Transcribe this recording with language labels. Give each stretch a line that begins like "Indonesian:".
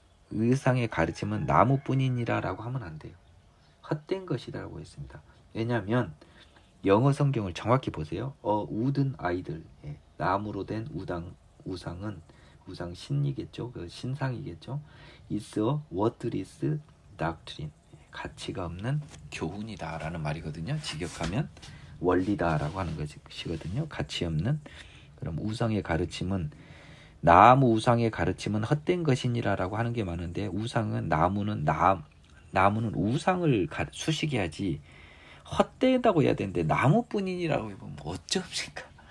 Korean: 우상의 가르침은 나무뿐이니라라고 하면 안 돼요. 헛된 것이다라고 했습니다. 왜냐하면 영어 성경을 정확히 보세요.
English: wooden idol,
Korean: 나무로 된 우상은 우상 신이겠죠. 그 신상이겠죠.
English: is a worthless doctrine.
Korean: 가치가 없는 교훈이다라는 말이거든요. 직역하면 원리다라고 하는 것이거든요. 가치 없는. 그럼 우상의 가르침은 나무 우상의 가르침은 헛된 것이니라라고 하는 게 많은데 우상은 나무는 우상을 수식해야지 헛되다고 해야 되는데 나무뿐이라고 보면 어쩝니까?